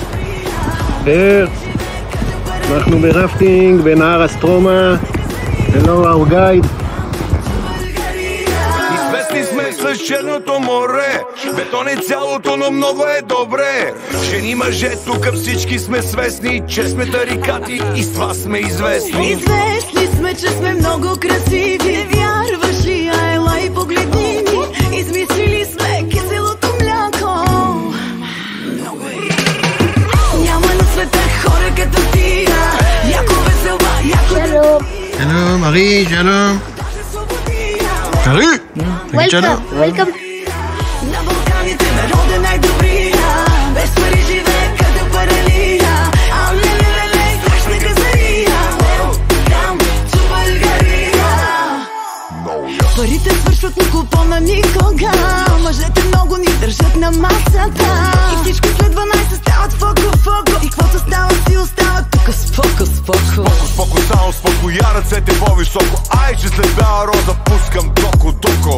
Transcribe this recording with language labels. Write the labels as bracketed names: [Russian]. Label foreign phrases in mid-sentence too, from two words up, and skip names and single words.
[Hebrew] אנחנו ברפטינג בנהר Острома. [English] Hello our guide. [Bulgarian] Известни сме с Черното море, бетон е цялото, но много е добре. Жени, мъже, тук всички сме свестни, че сме тарикати и с това сме известни. Известни сме, че сме много красиви. Вярваш ли, ела и погледни ни. Измислили сме киселото мляко. Няма на света хора като тия. Яко весела, яко да... [Hebrew] שלום, ארי, שלום. ארי! [English] Welcome. [Bulgarian] На Балканите народа най-добрия. Без пари живее като паралия. Ле, страшна газария. [English] Welcome to Bulgaria. [Bulgarian] Парите свършват, но купона никога. Мъжете много ни държат на масата. И всичко след 12 стават фоко. И каквото става си остава тук споко. Споко, само спокоя, ръцете по-високо. Ай, че след бяла роза пускам доко.